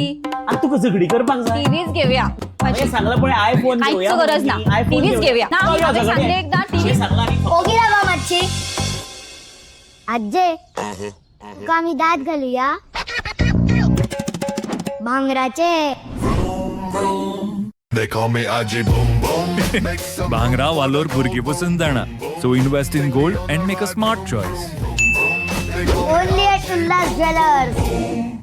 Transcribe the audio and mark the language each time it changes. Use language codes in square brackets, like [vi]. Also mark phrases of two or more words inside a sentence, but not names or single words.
[kok] आता तुका झगडी करपाक जाय. टीव्हीच घेऊया. हे सांगलं पण आयफोन घेऊया. काहीच गरज ना. टीव्हीच घेऊया ना. आम्ही सांगले एकदा टीव्ही ओगी रावा मातशी आजे तुका आम्ही दात घालूया भांगराचे. [en] They call me Aji Boom Boom. Make some [kok] भांगरा वालोर भुरगीं पसून जाणा. [en] So invest in gold and make a smart choice. Only at Ulhas Jewellers.